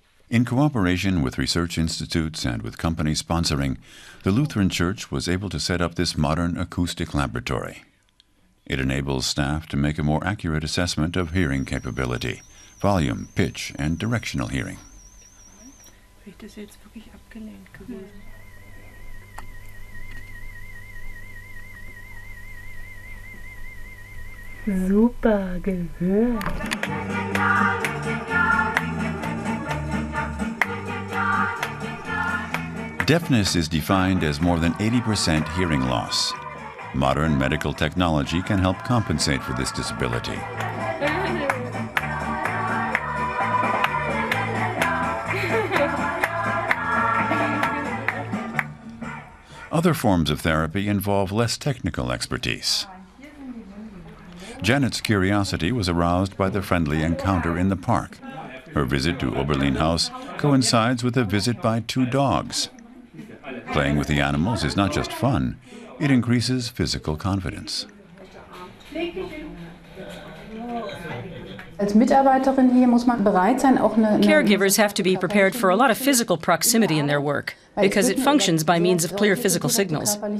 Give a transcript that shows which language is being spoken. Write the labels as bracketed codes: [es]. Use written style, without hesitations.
[en] In cooperation with research institutes and with company sponsoring, the Lutheran Church was able to set up this modern acoustic laboratory. It enables staff to make a more accurate assessment of hearing capability, volume, pitch, and directional hearing. [de] Vielleicht ist jetzt wirklich abgelenkt gewesen. Super gehört. [en] Deafness is defined as more than 80% hearing loss. Modern medical technology can help compensate for this disability. Other forms of therapy involve less technical expertise. Janet's curiosity was aroused by the friendly encounter in the park. Her visit to Oberlin-Haus coincides with a visit by 2 dogs. Playing with the animals is not just fun, it increases physical confidence. [de] Als Mitarbeiterin hier muss man bereit sein, auch [en] Caregivers have to be prepared for a lot of physical proximity in their work, because it functions by means of clear physical signals.